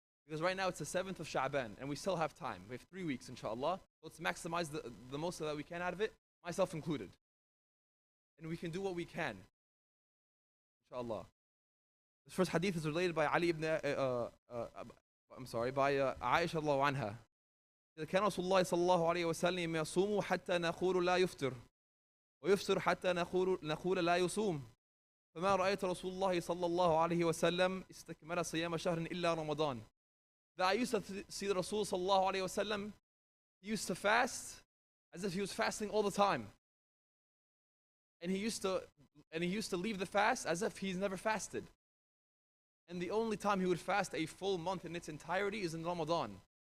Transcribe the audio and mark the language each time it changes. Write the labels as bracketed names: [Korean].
[English] Because right now it's the 7th of Sha'ban and we still have time. We have 3 weeks inshallah. So let's maximize the most that we can out of it, myself included. And we can do what we can, inshallah. This first hadith is related by by Aisha radiallahu anha. [Arabic] كان رسول الله صلى الله عليه وسلم يصوم حتى نقول لا يفطر ويفطر حتى نقول لا يصوم فما رأيت رسول الله صلى الله عليه وسلم استكمل صيام شهر إلا رمضان. [English] That I used to see the Rasul صلى الله عليه وسلم, he used to fast as if he was fasting all the time. And he used to leave the fast as if he's never fasted. And the only time he would fast a full month in its entirety is in Ramadan.